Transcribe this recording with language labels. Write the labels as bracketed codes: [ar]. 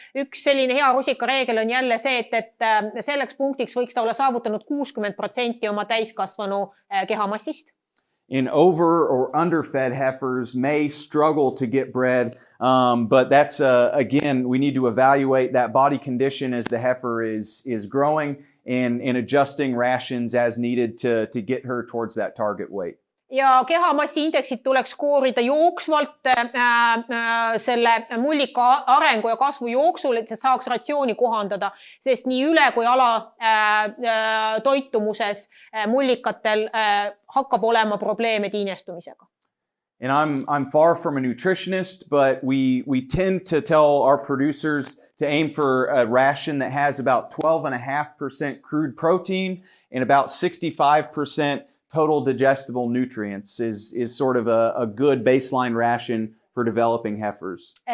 [et] Üks selline hea rusikareegel on jälle see, et selleks punktiks võiks ta olla saavutanud 60% oma täiskasvanu kehamassist. [en] And over or underfed heifers may struggle to get bred, but that's again, we need to evaluate that body condition as the heifer is growing and adjusting rations as needed to get her towards that target weight. [et] Ja kehamassi indeksit tuleks koorida jooksvalt selle mullika arengu ja kasvu jooksul, et saaks ratsiooni kohandada, sest nii üle kui ala toitumuses mullikatel hakkab olema probleeme tiinestumisega. [en] And I'm far from a nutritionist, but we tend to tell our producers to aim for a ration that has about 12.5% crude protein and about 65% total digestible nutrients is sort of a good baseline ration for developing heifers.